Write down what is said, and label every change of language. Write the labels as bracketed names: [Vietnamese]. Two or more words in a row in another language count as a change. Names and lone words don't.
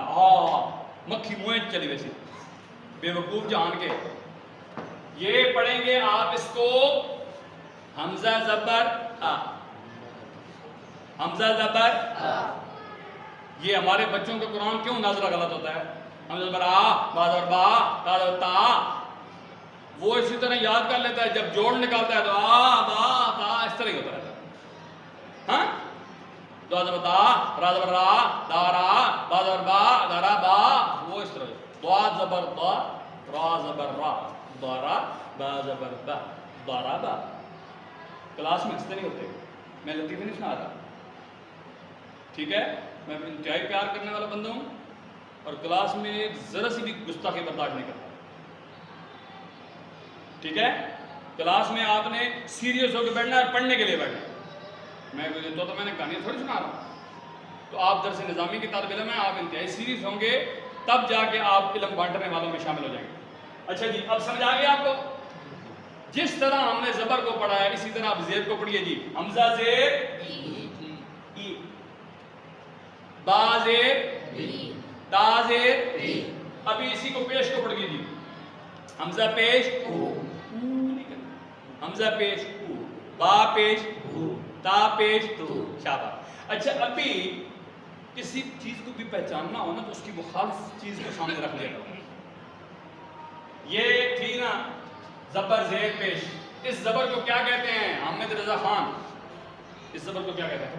[Urdu] مکھی منہ چلی ویسے بے وقوف جان کے. یہ پڑھیں گے آپ اس کو حمزہ زبر حمزہ زبر. یہ ہمارے بچوں کا قرآن کیوں ناظرہ غلط ہوتا ہے؟ حمزہ زبر با زبر با تا زبر تا. وہ اسی طرح یاد کر لیتا ہے, جب جوڑ نکالتا ہے تو با تا اس طرح ہی ہوتا رہتا ہے. ہاں دا زبر دا را زبر را دارا با زبر با دارا با. وہ اس طرح با زبر دا را زبر را دارا با زبر با دارا با. کلاس میں ہنستے نہیں ہوتے, میں لطیفے نہیں سنا رہا. ٹھیک ہے, میں انتہائی پیار کرنے والا بندہ ہوں اور کلاس میں ذرا سی بھی گستاخی برداشت نہیں کرتا. ٹھیک ہے, کلاس میں آپ نے سیریس ہو کے بیٹھنا ہے اور پڑھنے کے لیے بیٹھنا. میں تو میں نے کہانی تھوڑی سنا رہا ہوں. تو آپ درس نظامی کی طالب علم ہیں, آپ انتہائی سیریس ہوں گے تب جا کے آپ علم بانٹنے والوں میں شامل ہو جائیں گے. اچھا جی, اب سمجھ آ گیا آپ کو؟ جس طرح ہم نے زبر کو پڑھا ہے اسی طرح آپ زیر کو پڑھیے جی. حمزہ زیر ای, با زیر تا زیر. ابھی اسی کو پیش کو پڑھیے جی. حمزہ پیش حمزہ پیش با پیش تا پیش شاباش. اچھا, ابھی کسی چیز کو بھی پہچاننا ہو نا تو اس کی مخالف چیز کو سامنے رکھ لیا کرو. یہ تھی نا زبر زیر پیش. اس زبر کو کیا کہتے ہیں حامد رضا خان؟ اس زبر کو کیا کہتے ہیں؟